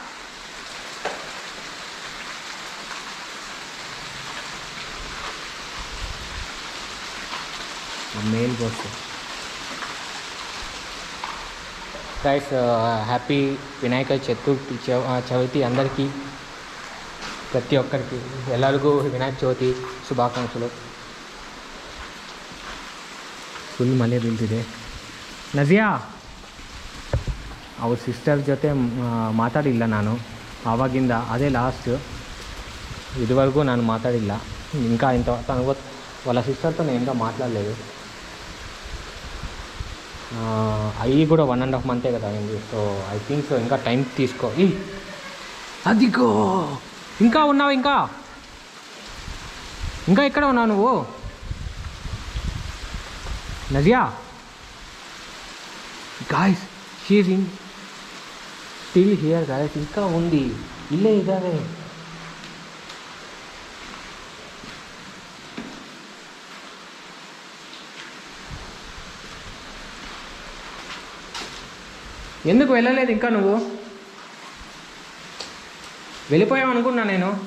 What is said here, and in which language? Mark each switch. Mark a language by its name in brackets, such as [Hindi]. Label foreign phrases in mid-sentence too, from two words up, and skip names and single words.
[Telugu] మెయిల్ కోసం గైస్, హ్యాపీ వినాయక చతుర్థి చవితి అందరికీ, ప్రతి ఒక్కరికి [Kannada] ಎಲ್ಲರಿಗೂ ವಿನಾಯಕ ಚೌತಿ ಶುಭಾಕಾಂಕ್ಷೆಗಳು. ಫುಲ್ ಮಳೆ ಬೀಳ್ತಿದೆ. ನಜಿಯಾ ಅವ್ರ ಸಿಸ್ಟರ್ ಜೊತೆ ಮಾತಾಡಿಲ್ಲ ನಾನು ಆವಾಗಿಂದ, ಅದೇ ಲಾಸ್ಟ್. [Telugu] ఇదివరకు ನಾನು మాట్లాడిಲ್ಲ. ఇంకా ఇంత తను వాళ్ళ సిస్టర్తో నేను ఇంకా మాట్లాడలేదు. అవి కూడా 1.5 month కదా అయింది. [English] so I think so [Telugu] ఇంకా టైం తీసుకో. అదిగో ఇంకా ఉన్నావు, ఇంకా ఇంకా ఎక్కడ ఉన్నావు నువ్వు? నజియా గాయస్, [English] She is in still here guys. [Telugu] ఇంకా ఉంది, [Kannada] ಇಲ್ಲೇ ಇದಾರೆ. [Telugu] ఎందుకు వెళ్ళలేదు ఇంకా నువ్వు? వెళ్ళిపోయావు అనుకున్నా నేను.